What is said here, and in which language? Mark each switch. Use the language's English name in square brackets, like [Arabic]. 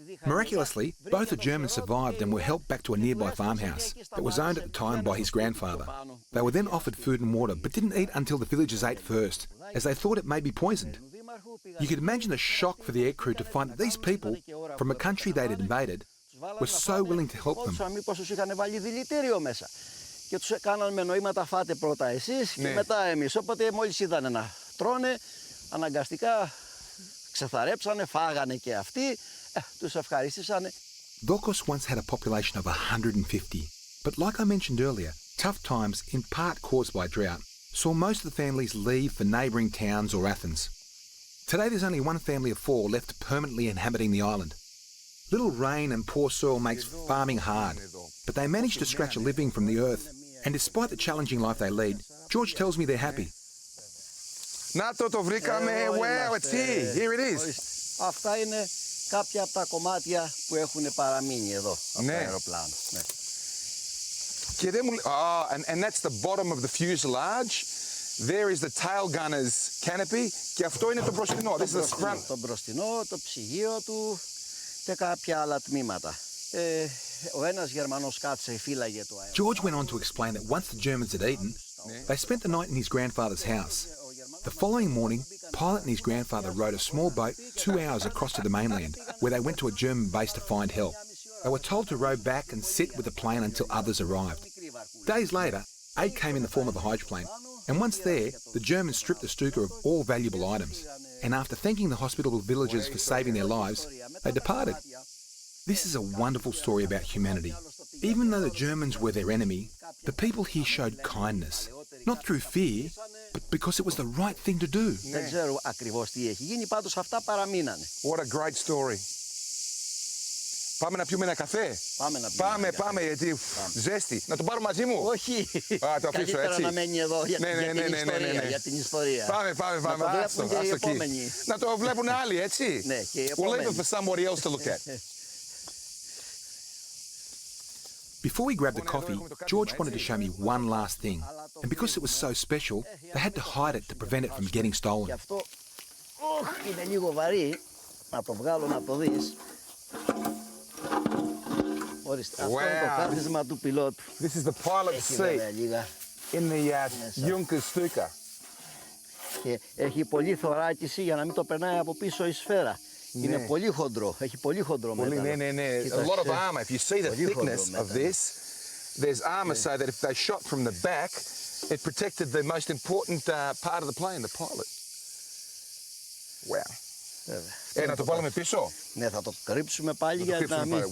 [English] Miraculously, both the Germans survived and were helped back to a nearby farmhouse that was owned at the time by his grandfather. They were then offered food and water but didn't eat until the villagers ate first, as they thought it may be poisoned. You could imagine the shock for the aircrew to find that these people, from a country they'd invaded, were so willing to help them. [Greek] Και τους κάνανε με νοήματα φάτε πρώτα εσείς και μετά εμείς. Οπότε μόλις είδανε να τρώνε, αναγκαστικά ξεθαρέψανε, φάγανε και αυτοί, τους ευχαρίστησανε. [English] Dokos once had a population of 150, but like I mentioned earlier, tough times, in part caused by drought, saw most of the families leave for neighbouring towns or Athens. Today there's only one family of 4 left permanently inhabiting the island. Little rain and poor soil makes farming hard, but they manage to scratch a living from the earth. And despite the challenging life they lead, George tells me they're happy. [Greek] Να το βρήκαμε. [English] Wow, it's here. Here it is. [Greek] Αυτά είναι κάποια από τα κομμάτια που έχουν παραμείνει εδώ από το αεροπλάνο. Και δεν μου... [English] and that's the bottom of the fuselage. There is the tail gunner's canopy. [Greek] Και αυτό είναι το μπροστινό. [English] This is the front. [Greek] Το μπροστινό, το ψυγείο του και κάποια άλλα τμήματα. [English] George went on to explain that once the Germans had eaten, they spent the night in his grandfather's house. The following morning, Pilot and his grandfather rowed a small boat 2 hours across to the mainland, where they went to a German base to find help. They were told to row back and sit with the plane until others arrived. Days later, aid came in the form of a hydroplane, and once there, the Germans stripped the Stuka of all valuable items, and after thanking the hospitable villagers for saving their lives, they departed. This is a wonderful story about humanity. Even though the Germans were their enemy, the people here showed kindness, not through fear, but because it was the right thing to do. [Greek] Δεν ξέρω ακριβώς τι έχει γίνει, πάντως αυτά παραμείνανε. [English] What a great story. [Greek] Πάμε να πιούμε ένα καφέ. Πάμε, γιατί ζέστη. Να το πάρω μαζί μου. Όχι. Το αφήσω καλύτερα έτσι. να μένει εδώ για την ιστορία. Πάμε. Να το βλέπουν και οι επόμενοι. Να το βλέπουν άλλοι, έτσι. Ναι, και οι [English] We'll [Greek] επόμενοι. [English] leave it for somebody else to look at. Before we grabbed the coffee, George wanted to show me one last thing. And because it was so special, they had to hide it to prevent it from getting stolen. [Greek] Και αυτό είναι λίγο βαρύ. Να το βγάλω να το δεις. Ορίστε, αυτό είναι το κάθισμα του πιλότου. [English] This is the pilot's seat in the Junkers Stuka. [Greek] Και έχει πολύ θωράκιση για να μην το περνάει από πίσω η σφαίρα. Είναι πολύ χοντρό, έχει πολύ χοντρό μέταλλο. [English] Ναι. A lot of armor. If you see the thickness of this, there's armor so that if they shot from the back, it protected the most important part of the plane, the pilot. [Greek] Wow. Να το βάλουμε πίσω. Ναι, θα το κρύψουμε πάλι Το για να κρύψουμε μην... πάλι.